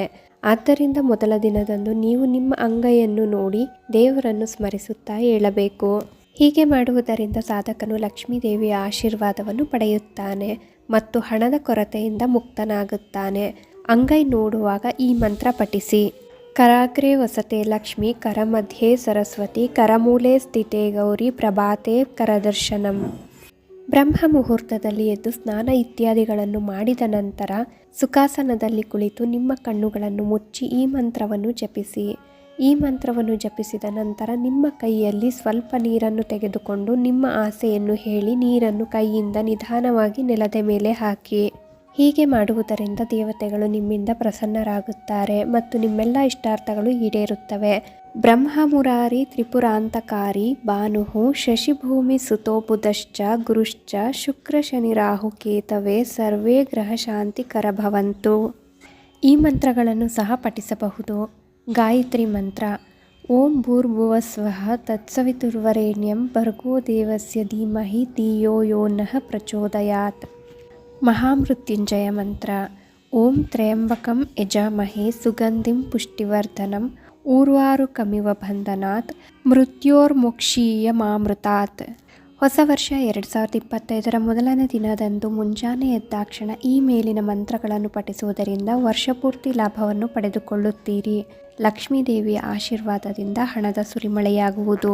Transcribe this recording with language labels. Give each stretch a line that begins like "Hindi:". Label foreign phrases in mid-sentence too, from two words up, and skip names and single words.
Kannada: ಆದ್ದರಿಂದ ಮೊದಲ ದಿನದಂದು ನೀವು ನಿಮ್ಮ ಅಂಗೈಯನ್ನು ನೋಡಿ ದೇವರನ್ನು ಸ್ಮರಿಸುತ್ತಾ ಏಳಬೇಕು. ಹೀಗೆ ಮಾಡುವುದರಿಂದ ಸಾಧಕನು ಲಕ್ಷ್ಮೀ ದೇವಿಯ ಆಶೀರ್ವಾದವನ್ನು ಪಡೆಯುತ್ತಾನೆ ಮತ್ತು ಹಣದ ಕೊರತೆಯಿಂದ ಮುಕ್ತನಾಗುತ್ತಾನೆ. ಅಂಗೈ ನೋಡುವಾಗ ಈ ಮಂತ್ರ ಪಠಿಸಿ.
Sanskrit: ಕರಾಗ್ರೆ ವಸತೆ ಲಕ್ಷ್ಮಿ, ಕರಮಧ್ಯೆ ಸರಸ್ವತಿ, ಕರಮೂಲೆ ಸ್ಥಿತೆ ಗೌರಿ, ಪ್ರಭಾತೆ ಕರದರ್ಶನಂ.
Kannada: ಬ್ರಹ್ಮ ಮುಹೂರ್ತದಲ್ಲಿ ಎದ್ದು ಸ್ನಾನ ಇತ್ಯಾದಿಗಳನ್ನು ಮಾಡಿದ ನಂತರ ಸುಖಾಸನದಲ್ಲಿ ಕುಳಿತು ನಿಮ್ಮ ಕಣ್ಣುಗಳನ್ನು ಮುಚ್ಚಿ ಈ ಮಂತ್ರವನ್ನು ಜಪಿಸಿ. ಈ ಮಂತ್ರವನ್ನು ಜಪಿಸಿದ ನಂತರ ನಿಮ್ಮ ಕೈಯಲ್ಲಿ ಸ್ವಲ್ಪ ನೀರನ್ನು ತೆಗೆದುಕೊಂಡು ನಿಮ್ಮ ಆಸೆಯನ್ನು ಹೇಳಿ ನೀರನ್ನು ಕೈಯಿಂದ ನಿಧಾನವಾಗಿ ನೆಲದ ಮೇಲೆ ಹಾಕಿ. ಹೀಗೆ ಮಾಡುವುದರಿಂದ ದೇವತೆಗಳು ನಿಮ್ಮಿಂದ ಪ್ರಸನ್ನರಾಗುತ್ತಾರೆ ಮತ್ತು ನಿಮ್ಮೆಲ್ಲ ಇಷ್ಟಾರ್ಥಗಳು ಈಡೇರುತ್ತವೆ.
Sanskrit: ಬ್ರಹ್ಮ ಮುರಾರಿ ತ್ರಿಪುರಾಂತಕಾರಿ ಭಾನುಹು ಶಶಿಭೂಮಿ ಸುತೋ ಬುಧಶ್ಚ ಗುರುಶ್ಚ ಶುಕ್ರ ಶನಿ ರಾಹು ಕೇತವೇ ಸರ್ವೇ ಗ್ರಹ ಶಾಂತಿ ಕರಭವಂತು.
Kannada: ಈ ಮಂತ್ರಗಳನ್ನು ಸಹ ಪಠಿಸಬಹುದು. ಗಾಯತ್ರಿ ಮಂತ್ರ.
Sanskrit: ಓಂ ಭೂರ್ಭುವಸ್ವಃ ತತ್ಸವಿತುರ್ವರೆಣ್ಯಂ ಭರ್ಗೋ ದೇವಸ್ಯ ಧೀಮಹಿ ಧಿಯೋ ಯೋ ನಃ ಪ್ರಚೋದಯಾತ್.
Kannada: ಮಹಾಮೃತ್ಯುಂಜಯ ಮಂತ್ರ.
Sanskrit: ಓಂ ತ್ರಯಂಬಕಂ ಯಜಾಮಹೇ ಸುಗಂಧಿಂ ಪುಷ್ಟಿವರ್ಧನಂ ಊರ್ವಾರುಕಮಿವ ಬಂಧನಾತ್ ಮೃತ್ಯೋರ್ಮೋಕ್ಷೀಯಮಾಮೃತಾತ್.
Kannada: ಹೊಸ ವರ್ಷ 2025ರ ಮೊದಲನೇ ದಿನದಂದು ಮುಂಜಾನೆ ಎದ್ದಾಕ್ಷಣ ಈ ಮೇಲಿನ ಮಂತ್ರಗಳನ್ನು ಪಠಿಸುವುದರಿಂದ ವರ್ಷಪೂರ್ತಿ ಲಾಭವನ್ನು ಪಡೆದುಕೊಳ್ಳುತ್ತೀರಿ. ಲಕ್ಷ್ಮೀ ದೇವಿಯ ಆಶೀರ್ವಾದದಿಂದ ಹಣದ ಸುರಿಮಳೆಯಾಗುವುದು.